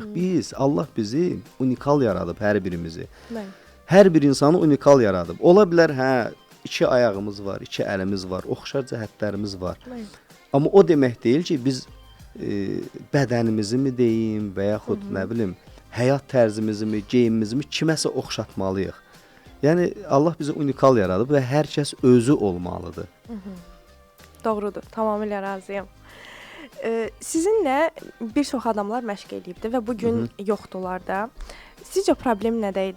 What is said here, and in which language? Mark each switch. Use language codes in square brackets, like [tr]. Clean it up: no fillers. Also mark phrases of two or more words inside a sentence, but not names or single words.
[az] Biz, Allah bizi unikal yaradıb, hər birimizi. Hər bir insanı unikal yaradıb. Ola bilər, hə, 2 ayağımız var, 2 əlimiz var, oxşar cəhətlərimiz var. Amma o demək deyil ki, biz bədənimizi mi deyim və yaxud nə bilim, həyat tərzimizi mi, geyimimizi mi kiməsə oxşatmalıyıq. Yəni Allah bizi unikal yaradıb və hər kəs özü olmalıdır. Doğrudur, tamamilə razıyam. Sizinlə bir çox adamlar məşq eləyibdi və bu gün yoxdular da. Sizcə problem nədə idi?